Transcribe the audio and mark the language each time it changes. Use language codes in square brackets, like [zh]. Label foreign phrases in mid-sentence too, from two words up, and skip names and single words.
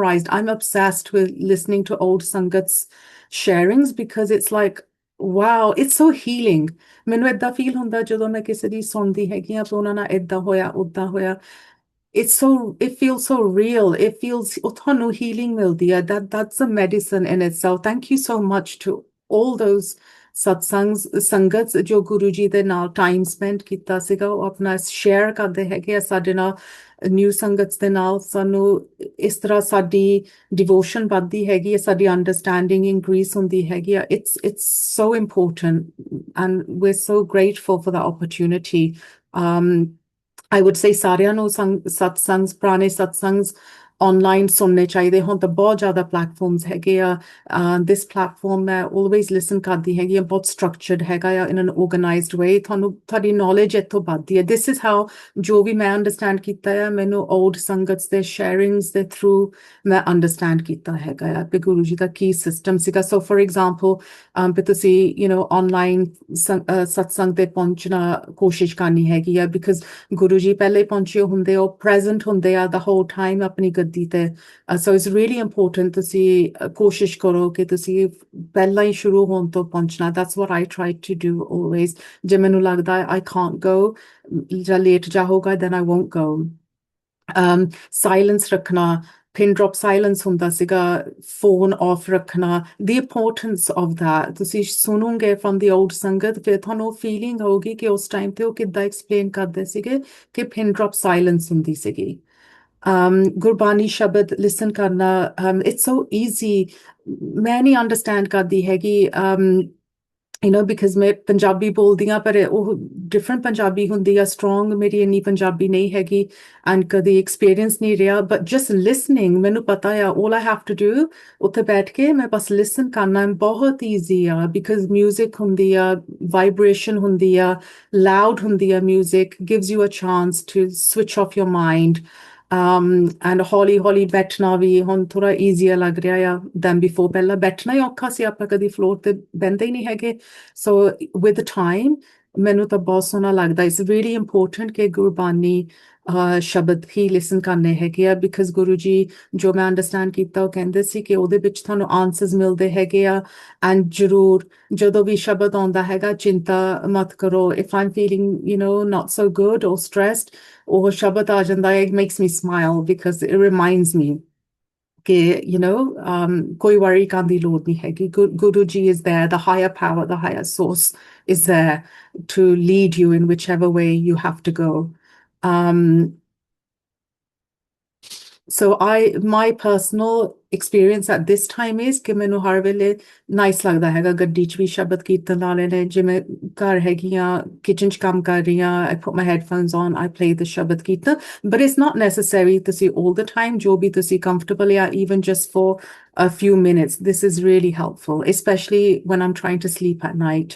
[en] I'm obsessed with listening to old Sangat's sharings, because it's like, wow, it's so healing. [pa] ਮੈਨੂੰ ਏਦਾਂ ਫੀਲ ਹੁੰਦਾ ਜਦੋਂ ਮੈਂ ਕਿਸੇ ਦੀ ਸੁਣਦੀ ਹੈਗੀ ਆ ਤਾਂ ਉਹਨਾਂ ਨਾਲ ਏਦਾਂ ਹੋਇਆ ਉਦਾਂ ਹੋਇਆ, [en] it feels so real. It feels [pa] ਉਹ ਤੁਹਾਨੂੰ healing ਮਿਲਦੀ ਆ, [en] that's a medicine in itself. Thank you so much to all those [pa] ਸਤਸੰਗਸ ਸੰਗਤ ਜੋ ਗੁਰੂ ਜੀ ਦੇ ਨਾਲ [en] time spend [pa] ਕੀਤਾ ਸੀਗਾ, ਉਹ ਆਪਣਾ ਸ਼ੇਅਰ ਕਰਦੇ ਹੈਗੇ ਆ ਸਾਡੇ ਨਾਲ, ਨਿਊ ਸੰਗਤ ਦੇ ਨਾਲ। ਸਾਨੂੰ ਇਸ ਤਰ੍ਹਾਂ ਸਾਡੀ ਡਿਵੋਸ਼ਨ ਵੱਧਦੀ ਹੈਗੀ ਹੈ, ਸਾਡੀ [en] understanding increase [pa] ਹੁੰਦੀ ਹੈਗੀ ਆ। [en] it's so important and we're so grateful for that opportunity. I would say [pa] ਸਾਰਿਆਂ ਨੂੰ ਸਤਸੰਗਸ, ਪੁਰਾਣੇ ਸਤਸੰਗਸ online ਸੁਣਨੇ ਚਾਹੀਦੇ। ਹੁਣ ਤਾਂ ਬਹੁਤ ਜ਼ਿਆਦਾ ਪਲੇਟਫਾਰਮਸ ਹੈਗੇ ਆ। [en] this platform [pa] ਮੈਂ [en] always listen [pa] ਕਰਦੀ ਹੈਗੀ ਆ, ਬਹੁਤ structured ਹੈਗਾ ਆ, [en] in an organized way। [pa] ਤੁਹਾਡੀ knowledge ਇੱਥੋਂ ਵੱਧਦੀ ਹੈ। [en] this is how [pa] ਜੋ ਵੀ ਮੈਂ ਅੰਡਰਸਟੈਂਡ ਕੀਤਾ ਆ, ਮੈਨੂੰ old ਸੰਗਤ ਦੇ sharing's ਦੇ through ਮੈਂ ਅੰਡਰਸਟੈਂਡ ਕੀਤਾ ਹੈਗਾ ਆ ਕਿ ਗੁਰੂ ਜੀ ਦਾ ਕੀ ਸਿਸਟਮ ਸੀਗਾ। [en] So for example [pa] ਵੀ ਤੁਸੀਂ online ਸਤਸੰਗ ਤੇ ਪਹੁੰਚਣਾ ਕੋਸ਼ਿਸ਼ ਕਰਨੀ ਹੈਗੀ ਆ, ਬਿਕਾਜ਼ ਗੁਰੂ ਜੀ ਪਹਿਲੇ ਪਹੁੰਚੇ ਹੁੰਦੇ, ਉਹ ਪ੍ਰੈਜ਼ੈਂਟ ਹੁੰਦੇ ਆ [en] the whole time [pa] ਆਪਣੀ ਗੱਦੀ ਤੇ। [en] So it's really important [pa] ਤੁਸੀਂ ਕੋਸ਼ਿਸ਼ ਕਰੋ ਕਿ ਤੁਸੀਂ ਪਹਿਲਾਂ ਹੀ ਸ਼ੁਰੂ ਹੋਣ ਤੋਂ ਪਹੁੰਚਣਾ। [en] that's what I try to do always। [pa] ਜੇ ਮੈਨੂੰ ਲੱਗਦਾ [en] I can't go [pa] ਜਾਂ ਲੇਟ ਜਾਊਗਾ [en] then I won't go। [pa] ਸਾਇਲੈਂਸ ਰੱਖਣਾ, [en] pin drop silence [pa] ਹੁੰਦਾ ਸੀਗਾ, [en] phone off [pa] ਰੱਖਣਾ, [en] the importance of that [pa] ਤੁਸੀਂ ਸੁਣੋਗੇ [en] from the old [pa] ਸੰਗਤ, ਫਿਰ ਤੁਹਾਨੂੰ ਫੀਲਿੰਗ ਹੋਊਗੀ ਕਿ ਉਸ ਟਾਈਮ ਤੇ ਉਹ ਕਿੱਦਾਂ ਐਕਸਪਲੇਨ ਕਰਦੇ ਸੀਗੇ ਕਿ [en] pin drop silence [pa] ਹੁੰਦੀ ਸੀਗੀ। ਗੁਰਬਾਣੀ ਸ਼ਬਦ ਲਿਸਨ ਕਰਨਾ, [en] it's so easy। [pa] ਮੈਂ ਨਹੀਂ ਅੰਡਰਸਟੈਂਡ ਕਰਦੀ ਹੈਗੀ because ਮੈਂ ਪੰਜਾਬੀ ਬੋਲਦੀ ਹਾਂ, ਪਰ ਉਹ ਡਿਫਰੈਂਟ ਪੰਜਾਬੀ ਹੁੰਦੀ ਆ, ਸਟਰੋਂਗ ਮੇਰੀ ਇੰਨੀ ਪੰਜਾਬੀ ਨਹੀਂ ਹੈਗੀ ਐਂਡ ਕਦੀ ਐਕਸਪੀਰੀਅੰਸ ਨਹੀਂ ਰਿਹਾ। [en] But just listening [pa] ਮੈਨੂੰ ਪਤਾ ਆ, [en] all I have to do [pa] ਉੱਥੇ ਬੈਠ ਕੇ ਮੈਂ ਬਸ ਲਿਸਨ ਕਰਨਾ, ਬਹੁਤ ਈਜ਼ੀ ਆ। [en] because music [pa] ਹੁੰਦੀ ਆ, [en] ਵਾਈਬ੍ਰੇਸ਼ਨ [pa] ਹੁੰਦੀ ਆ, [en] ਲਾਊਡ [pa] ਹੁੰਦੀ ਆ [en] music, gives you a chance to switch off your mind. [pa] ਐਂਡ ਹੌਲੀ ਹੌਲੀ ਬੈਠਣਾ ਵੀ ਹੁਣ ਥੋੜਾ ਈਜ਼ੀਅਰ ਲੱਗ ਰਿਹਾ ਆ [en] than before. [pa] ਪਹਿਲਾਂ ਬੈਠਣਾ ਹੀ ਔਖਾ ਸੀ, ਆਪਾਂ ਕਦੀ ਫਲੋਰ ਤੇ ਬਹਿੰਦੇ ਹੀ ਨਹੀਂ ਹੈਗੇ। [en] So with time [pa] ਮੈਨੂੰ ਤਾਂ ਬਹੁਤ ਸੋਹਣਾ ਲੱਗਦਾ। [en] It's really important [pa] ਕਿ ਗੁਰਬਾਣੀ ਸ਼ਬਦ ਹੀ ਲਿਸਨ ਕਰਨੇ ਹੈਗੇ ਆ, ਬਿਕਾਜ਼ ਗੁਰੂ ਜੀ ਜੋ ਮੈਂ ਅੰਡਰਸਟੈਂਡ ਕੀਤਾ ਉਹ ਕਹਿੰਦੇ ਸੀ ਕਿ ਉਹਦੇ ਵਿੱਚ ਤੁਹਾਨੂੰ ਆਨਸਰਸ ਮਿਲਦੇ ਹੈਗੇ ਆ। ਐਂਡ ਜ਼ਰੂਰ ਜਦੋਂ ਵੀ ਸ਼ਬਦ ਆਉਂਦਾ ਹੈਗਾ, ਚਿੰਤਾ ਮਤ ਕਰੋ। [en] If I am feeling not so good or stressed, [pa] ਉਹ ਸ਼ਬਦ ਆ ਜਾਂਦਾ ਹੈ, [en] it makes me smile because it reminds me [pa] ਕਿ ਕੋਈ [en] worry [pa] ਕਰਨ ਦੀ ਲੋੜ ਨਹੀਂ ਹੈਗੀ। [en] Guru Ji is there, the higher power, the higher source is there to lead you in whichever way you have to go। So my personal experience at this time is [pa] ਕਿ ਮੈਨੂੰ ਹਰ ਵੇਲੇ ਨਾਈਸ ਲੱਗਦਾ ਹੈਗਾ ਗੱਡੀ 'ਚ ਵੀ ਸ਼ਬਦ ਕੀਰਤਨ ਲਾ ਲੈਣੇ। ਜਿਵੇਂ ਘਰ ਹੈਗੀ ਆ, ਕਿਚਨ 'ਚ ਕੰਮ ਕਰ ਰਹੀ ਹਾਂ, [en] I put my headphones on, I play the [pa] ਸ਼ਬਦ ਕੀਰਤਨ। [en] but it's not necessary ਤੁਸੀਂ all the time, [pa] ਜੋ ਵੀ ਤੁਸੀਂ comfortable ਆ, [en] even just for a few minutes, this is really helpful, especially when I'm trying to sleep at night।